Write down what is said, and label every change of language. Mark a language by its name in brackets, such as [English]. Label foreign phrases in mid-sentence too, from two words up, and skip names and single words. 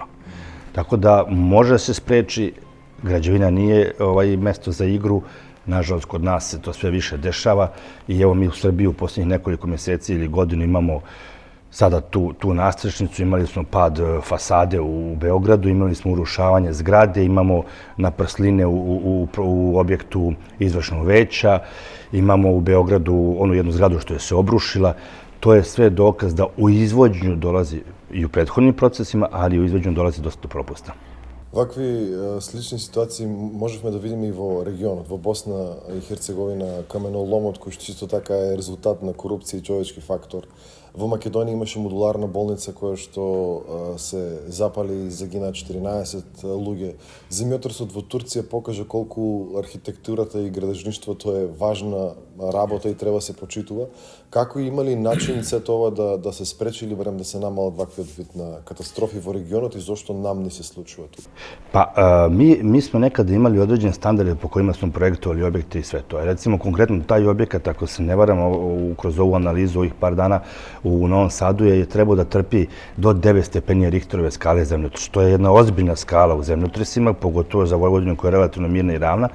[Serbian] Tako da može da se spreči, građevina nije mesto za igru, nažalost kod nas se to sve više dešava i evo mi u Srbiji u posljednjih nekoliko mjeseci ili godinu imamo sada tu nadstrešnicu, imali smo pad fasade u Beogradu, imali smo urušavanje zgrade, imamo naprsline u objektu izvršnog veća, imamo u Beogradu onu jednu zgradu što je se obrušila. To je sve dokaz da u izvođenju dolazi i u prethodnim procesima, ali i u izvođenju dolazi dosta do propusta. [Macedonian] Вакви слични ситуации можевме да видиме и во регионот, во Босна и Херцеговина, каменоломот кој што исто така е резултат на корупција и човечки фактор. Во Македонија имаше модуларна болница која што се запали и загина 14 луѓе. Земјотресот во Турција покажа колку архитектурата и градежништвото е важна работа и треба се почитува. Како имали начин се тоа да се спречи или барем да се намалат ваквиот вид на катастрофи во регионот и зошто нам не се случува тоа? [Serbian] Pa, mi smo nekada imali određene standarde po kojima smo projektovali objekte i sve to. Recimo, konkretno taj objekat, ako se ne varam, kroz ovu analizu ovih par dana, u Novom Sadu je trebao da trpi do 9 stepeni Richterove skale zemljotresa, što je jedna ozbiljna skala u zemljotresima, pogotovo za Vojvodinu koja je relativno mirna i ravna.